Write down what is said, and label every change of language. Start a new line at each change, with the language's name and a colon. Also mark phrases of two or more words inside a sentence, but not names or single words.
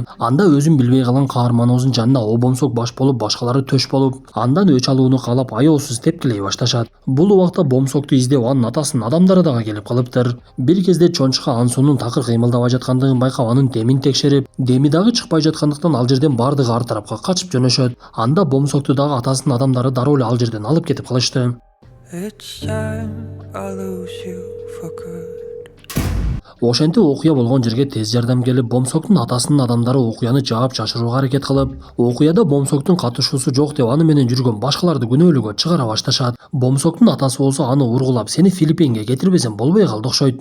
Kyrgyz: Анда өзүн билбей калган каарманыбыздын жанына о бомсок баш болуп, башкалары төш болуп, андан өч алууну каалап аеосуз тепкилей башташат. Бул убакта бомсокту издеп анын атасынын адамдары дагы келип калыптыр. Бир кезде чончука Ансунун такыр кыймылдабай жаткандыгын байкап, анын демин текшерип, деми дагы чыкпай жаткандыктан ал жерден бардыгы ар тарапка качып жөнөшөт. Анда бомсокту дагы атасынын адамдары дароо эле ал жерден алып кетип калышты.
English: It's time I lose you for good.
Kyrgyz: Ошентип окуя болгон жерге тез жардам келип, Бомсоктун атасынын адамдары окуяны жаап жашырууга аракет кылып, окуяда Бомсоктун катышуусу жок деп аны менен жүргөн башкаларды күнөөлүүгө чыгара башташат. Бомсоктун атасы болсо аны ургулап, сени Филиппинге кетирбесем болбой калды окшойт.